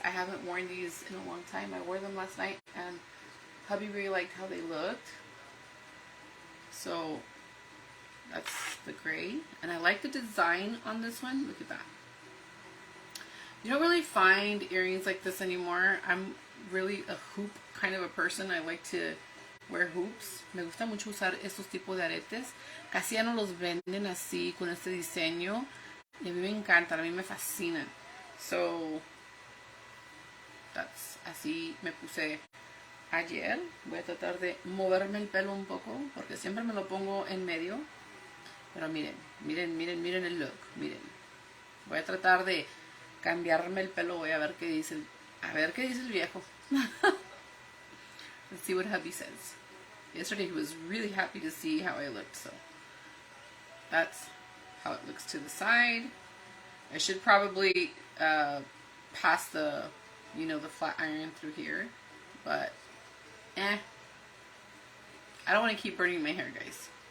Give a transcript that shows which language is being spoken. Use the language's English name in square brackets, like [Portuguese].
[English] I haven't worn these in a long time. I wore them last night and hubby really liked how they looked. So that's the gray. And I like the design on this one. Look at that. You don't really find earrings like this anymore. I'm really a hoop kind of a person. I like to wear hoops. [Spanish] Me gusta mucho usar estos tipos de aretes. Casi ya no los venden así con este diseño. Y a mí me encantan, a mí me fascinan. [English] So, that's [Spanish] así me puse ayer. Voy a tratar de moverme el pelo un poco porque siempre me lo pongo en medio. Pero miren, miren, miren, miren el look. Miren. Voy a tratar de cambiarme el pelo. Voy a ver qué dice el viejo. [English] Let's see what hubby says. Yesterday he was really happy to see how I looked, so that's how it looks to the side. I should probably pass the, the flat iron through here, but I don't want to keep burning my hair, guys.